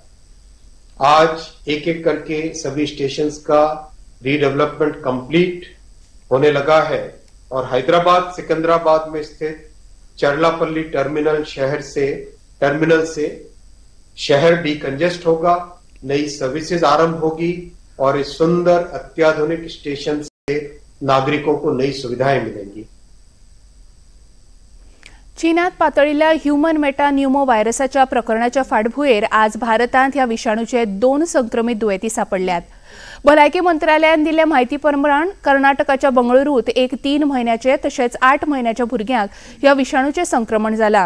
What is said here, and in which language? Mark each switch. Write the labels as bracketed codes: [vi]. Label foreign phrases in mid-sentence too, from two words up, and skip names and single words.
[hi] आज एक एक करके सभी स्टेशंस का [en] redevelopment complete [hi] होने लगा है और हैदराबाद सिकंदराबाद में स्थित चरलापल्ली टर्मिनल से शहर डीकंजेस्ट होगा, नई सर्विसेज आरंभ होगी और इस सुंदर अत्याधुनिक स्टेशन से नागरिकों को नई सुविधाएं मिलेंगी। [kok] चीनात पातळिल्ल्या [en] human metapneumo [kok] व्हायरसाच्या प्रकरणाच्या फाटभुंयेर आज भारतांत ह्या विषाणूचे 2 संक्रमित दुयेंती सापडल्यात। भलायकी मंत्रालयान दिल्ल्या म्हायती प्रमाण कर्नाटकाच्या बंगळुरूत एक 3 म्हयन्याचे तशेंच 8 म्हयन्याच्या भुरग्याक ह्या विषाणूचे संक्रमण जाला।